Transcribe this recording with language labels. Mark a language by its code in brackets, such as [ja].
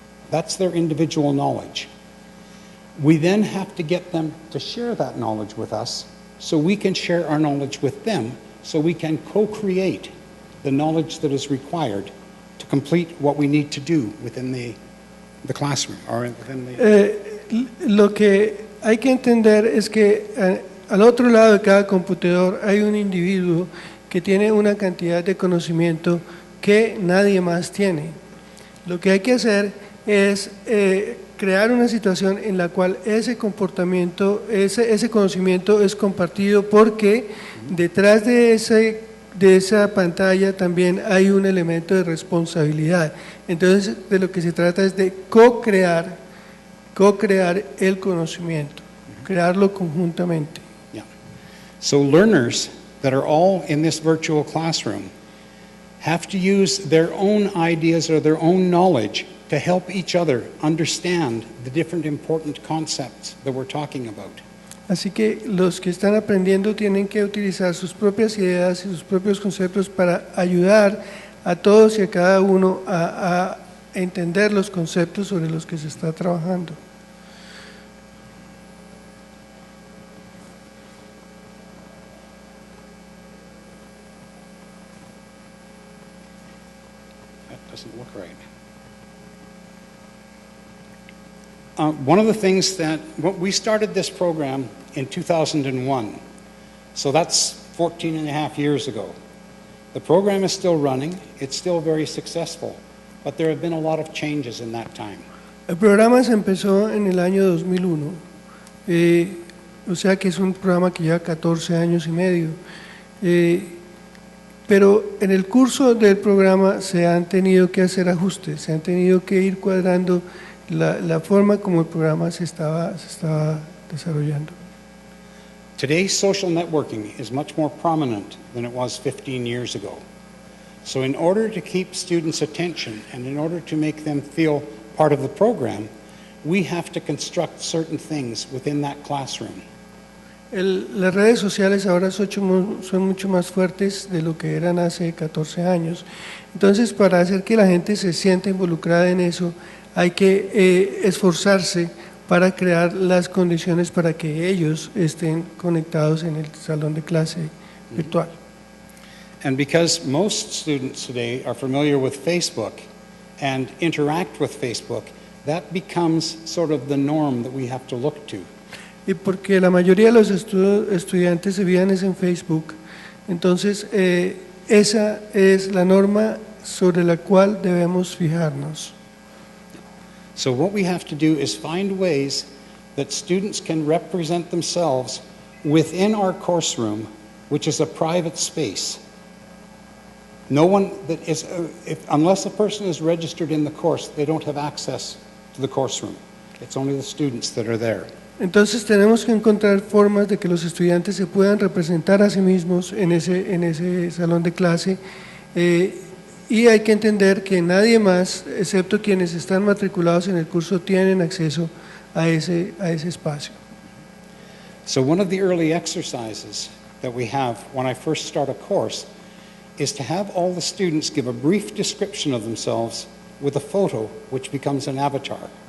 [en] That's their individual knowledge. We then have to get them to share that knowledge with us so we can share our knowledge with them, so we can co-create the knowledge that is required to complete what we need to do within the classroom or within the... [es] Lo que hay que entender es que al otro lado de cada computador hay un individuo que tiene una cantidad de conocimiento que nadie más tiene. Lo que hay que hacer es crear una situación en la cual ese comportamiento, ese conocimiento es compartido, porque detrás de esa pantalla también hay un elemento de responsabilidad. Entonces, de lo que se trata es de co-crear el conocimiento, crearlo conjuntamente. [en] Yeah. So learners that are all in this virtual classroom have to use their own ideas or their own knowledge to help each other understand the different important concepts that we're talking about. [es] Así que los que están aprendiendo tienen que utilizar sus propias ideas y sus propios conceptos para ayudar a todos y a cada uno a entender los conceptos sobre los que se está trabajando. [en] That doesn't look right. One of the things we started this program in 2001, so that's 14 and a half years ago. The program is still running, it's still very successful, but there have been a lot of changes in that time. [es] El programa se empezó en el año 2001, o sea que es un programa que lleva 14 años y medio, pero en el curso del programa se han tenido que hacer ajustes, se han tenido que ir cuadrando la forma como el programa se estaba desarrollando. [en] Today's social networking is much more prominent than it was 15 years ago. So in order to keep students' attention and in order to make them feel part of the program, we have to construct certain things within that classroom. [es] Las redes sociales ahora son mucho más fuertes de lo que eran hace 14 años. Entonces, para hacer que la gente se sienta involucrada en eso, hay que esforzarse para crear las condiciones para que ellos estén conectados en el salón de clase virtual. [en] And because most students today are familiar with Facebook and interact with Facebook, that becomes sort of the norm that we have to look to. [es] Y porque la mayoría de los estudiantes se veían en Facebook, entonces esa es la norma sobre la cual debemos fijarnos. [en] So what we have to do is find ways that students can represent themselves within our course room, which is a private space. No one that is, unless a person is registered in the course, they don't have access to the course room. It's only the students that are there. [es] Entonces tenemos que encontrar formas de que los estudiantes se puedan representar a sí mismos en ese salón de clase, y hay que entender que nadie más, excepto quienes están matriculados en el curso, tienen acceso a ese espacio. [en] So one of the early exercises that we have when I first start a course is to have all the students give a brief description of themselves with a photo which becomes an avatar.